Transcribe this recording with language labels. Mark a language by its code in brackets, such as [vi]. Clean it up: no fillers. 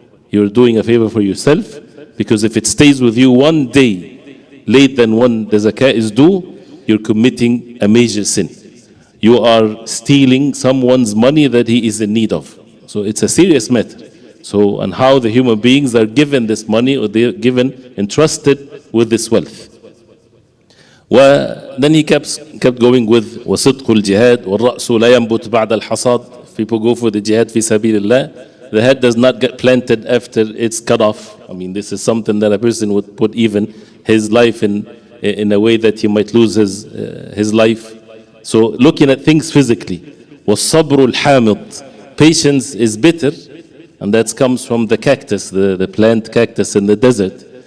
[en] You're doing a favor for yourself, because if it stays with you one day late than when the zakah is due, you're committing a major sin. You are stealing someone's money that he is in need of. So it's a serious matter. So, and how the human beings are given this money, or they're given, entrusted with this wealth. Then he kept going with [ar] وَصِدْقُ الْجِهَادِ وَالرَّأْسُ لَا يَنْبُتْ بَعْدَ الْحَصَادِ. [en] People go for the jihad fi sabilillah. The head does not get planted after it's cut off. I mean, this is something that a person would put even his life in a way that he might lose his life. So looking at things physically. [ar] وَالصَّبْرُ الْحَامِضِ. [en] patience is bitter, and that comes from the cactus, the plant cactus in the desert.